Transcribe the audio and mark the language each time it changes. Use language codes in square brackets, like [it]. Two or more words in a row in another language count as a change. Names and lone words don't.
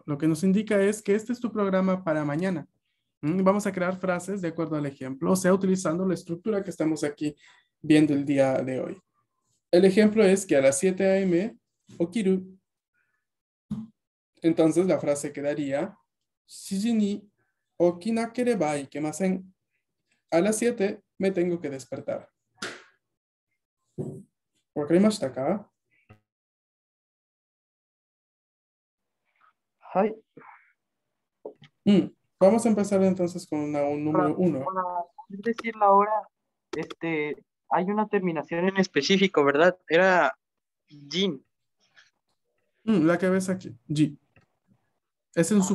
[es] Lo que nos indica es que este es tu programa para mañana. Vamos a crear frases de acuerdo al ejemplo, o sea, utilizando la estructura que estamos aquí viendo el día de hoy. El ejemplo es que a las 7 a.m. okiru. Entonces la frase quedaría, [ja] 7 時に起きなければいけません. [es] A las 7 me tengo que despertar. [ja] ¿分かりましたか? はい。 [es] Vamos a empezar entonces con un número 1. Para poder decir la hora, hay una terminación en específico, ¿verdad? Era Jin. La que ves aquí, G. Es un